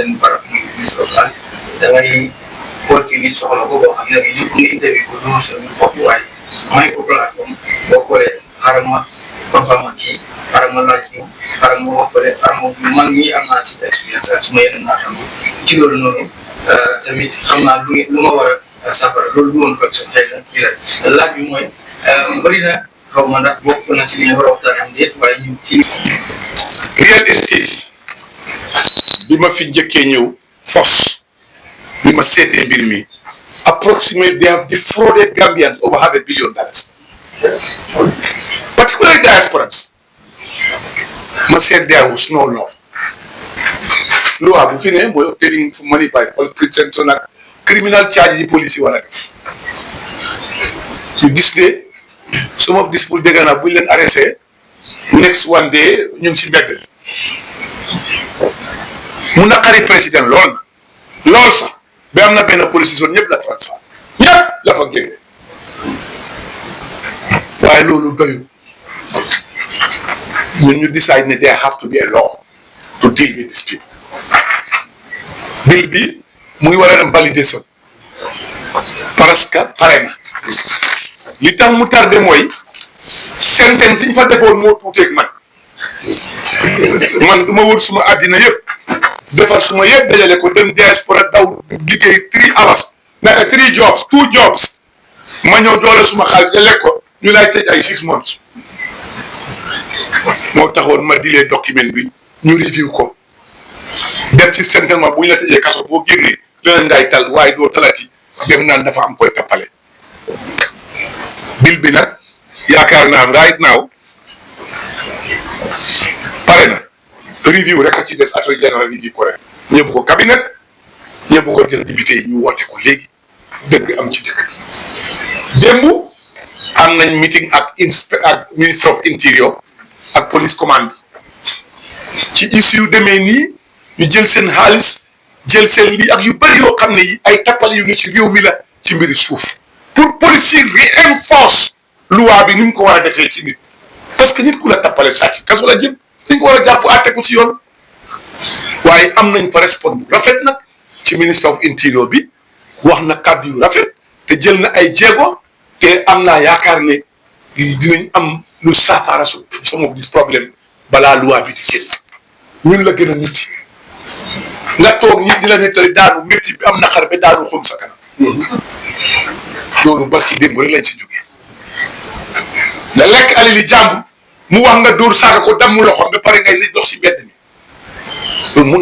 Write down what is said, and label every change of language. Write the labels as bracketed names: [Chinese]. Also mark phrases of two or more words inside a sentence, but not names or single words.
[Wolof] seen barab muy ministre local da ngay xool fii nit soxla ko boo xam ne ñu ngi interview ko dund sa bopp waaye may ko plateforme boo xoolee xaaral ma confirmer kii xaaral ma laaj ñu xaaral ma wax fële xaaral ma man mii am naa si expérience su ma yeneen naatam ci loolu noonu tamit xam naa lu ma war a safara loolu du woon ko xëy na kii la laaj bi mooy bëri na xaw ma ndax bokk na si li ñu war a waxtaan am déet waaye ñu ci [English] real estate [Wolof] bi ma fi njëkkee ñëw force bi ma seetee mbir mi [English] approximately they have defrauded Gambians over $500 billion, particularly diasporans. Ma said there was no law. Law [Wolof] bu fi ne mooy [English] obtaining money by false pretense and criminal charges [Wolof] yi police yi war a def. You gis ne [English] some of these people [Wolof] dégg naa bu ñu leen arrêté [English] next one day [Wolof] ñu ngi ci mbedd mu naqari président lool sax ba am na benn police zone ñëpp la transfert ñëpp la fa génne waaye loolu doyul ñun ñu decide ne [English] there have to be a law to deal with these people. [Wolof] Bill bi mu ngi war a dem validation [French] parce que [Wolof] pare na li tax mu tardé mooy sentence yi ñu fa defoon moo tuuteeg man du ma wër suma àddina yëpp defar suma yëpp dajale ko dem diaspora daw liggéey 3 hours naka 3 jobs 2 jobs ma ñëw doole suma xaalis nga lekk ko ñu lay tëj ay 6 months moo taxoon ma dilee document bi ñu review ko def ci sentence bu ñu la tëjee kaso boo génnee dina ngay tal waaye doo talati dem naan dafa am koy tappale bill bi nag yaakaar naa [English] right now [Wolof] pare na review rek a ci des [English] attorney general review [Wolof] ko rek ñëpp ko cabinet ñëpp ko jël député yi ñu woote ko léegi dëgg am ci dëkk démb am nañ meeting ak [English] ministre of interior [Wolof] ak [English] police command [Wolof] bi ci issue demee nii ñu jël seen xaalis jël seen lii ak yu bëri yoo xam ne yi ay tappal yu ne ci réew mi la ci mbiri suuf pour policier reinforce loi bi ni mu ko war a defee ci nit [French] parce que [Wolof] nit ku la tappale sàcc kaso la jëm dañ ko war a jàpp àtte ko ci yoon waaye am nañ fa respect bu rafet nag ci [English] ministre of interior [Wolof] bi wax na kàddu yu rafet te jël na ay jéego te am naa yaakaar ne dinañ am lu saafara [English] some of this [Wolof] problème balaa loi bi di génn ñun la gën a nit nga toog nit di la nettali daanu métti bi am naqar ba daanu xum sa kanam loolu barki démb rek lañ si jógee nga lekk alali jàmbur mu wax nga dóor saaka ko damm loxoom ba pare ngay li dox si mbedd mi loolu mënut